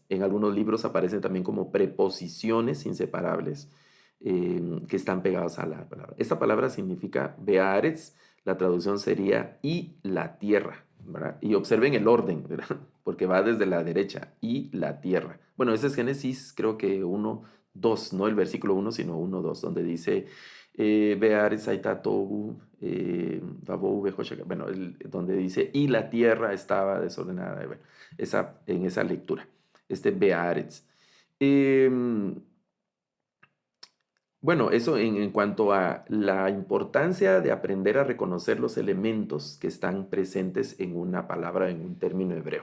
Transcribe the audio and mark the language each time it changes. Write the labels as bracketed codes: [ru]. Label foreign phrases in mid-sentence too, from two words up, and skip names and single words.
[es] En algunos libros aparecen también como preposiciones inseparables, que están pegadas a la palabra. Esta palabra significa Bearetz, la traducción sería y la tierra, ¿verdad? Y observen el orden, ¿verdad? Porque va desde la derecha, y la tierra. Bueno, ese es Génesis, creo que 1.2, no el versículo 1, sino 1.2, donde dice [he] והארץ היתה תהו ובהו וחשך. [es] Bueno, donde dice y la tierra estaba desordenada. Bueno, en esa lectura, Bearetz. Bueno, eso en cuanto a la importancia de aprender a reconocer los elementos que están presentes en una palabra, en un término hebreo.